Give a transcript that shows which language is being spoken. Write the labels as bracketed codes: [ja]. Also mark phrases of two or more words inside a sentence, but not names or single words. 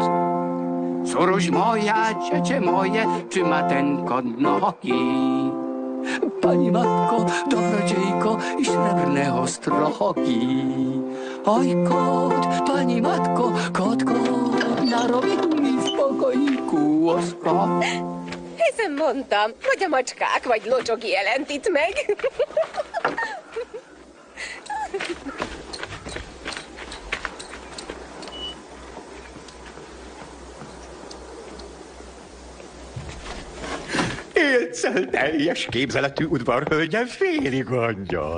[pl] Córuś moja, dziecię moje, czy ma ten kot nogi? Pani matko, dobrodziejko i srebrne ostrogi. Oj kot, pani matko, kot, narobił mi w pokoiku łoskot. [hu] Hiszen mondtam, vagy a macskák, vagy locsogi jelent itt meg. Élcel teljes képzeletű udvarhölgyem, félig angyal.